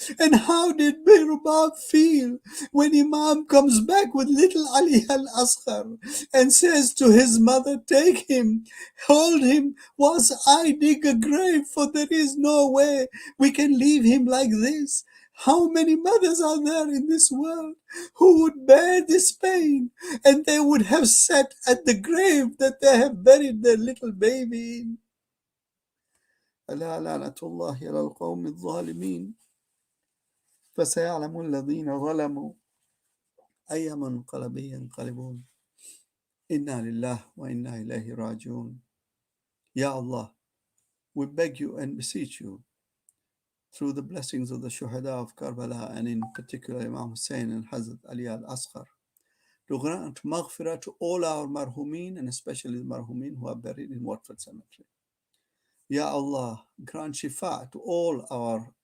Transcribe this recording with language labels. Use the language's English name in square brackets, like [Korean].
[English] And how did Rubab feel when Imam comes back with little Ali al-Asghar and says to his mother, take him, hold him, whilst I dig a grave, for there is no way we can leave him like this. How many mothers are there in this world who would bear this pain, and they would have sat at the grave that they have buried their little baby in? [Arabic] ألا لعنة الله على القوم الظالمين فسيعلم الذين ظلموا أي منقلب ينقلبون إنا لله وإنا إليه راجعون. [English] Ya Allah, we beg you and beseech you, through the blessings of the Shuhada of Karbala, and in particular Imam Hussein and Hazrat Ali al-Asghar, to grant maghfirah to all our Marhumeen, and especially the Marhumeen who are buried in Watford Cemetery. Ya Allah, grant shifa to all our